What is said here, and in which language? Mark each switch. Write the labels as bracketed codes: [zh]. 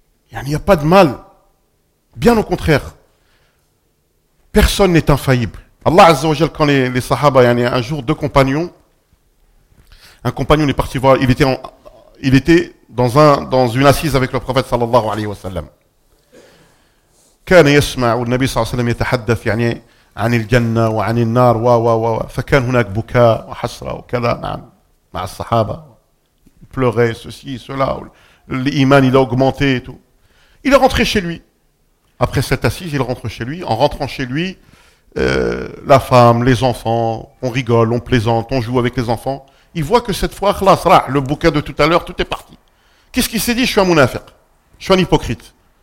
[fr] Il n'y a pas de mal. Bien au contraire. Personne n'est infaillible. Allah Azza wa Jal, quand les sahaba, il y a un jour deux compagnons, un compagnon est parti voir, il était dans une assise avec le prophète sallallahu alayhi wa sallam. [ar] كان يسمع النبي صلى الله عليه وسلم يتحدث يعني عن الجنة وعن النار و و و فكان هناك بكاء وحسرة وكذا نعم مع الصحابة [fr] pleurait ceci cela l'iman il a augmenté et tout. Il est rentré chez lui. Après cette assise, il rentre chez lui. En rentrant chez lui, la femme, les enfants, on rigole, on plaisante, on joue avec les enfants. Il voit que cette fois, khlas, rah, le bouquet de tout à l'heure, tout est parti. Qu'est-ce qu'il s'est dit? Je suis un munafiq. Je suis un hypocrite.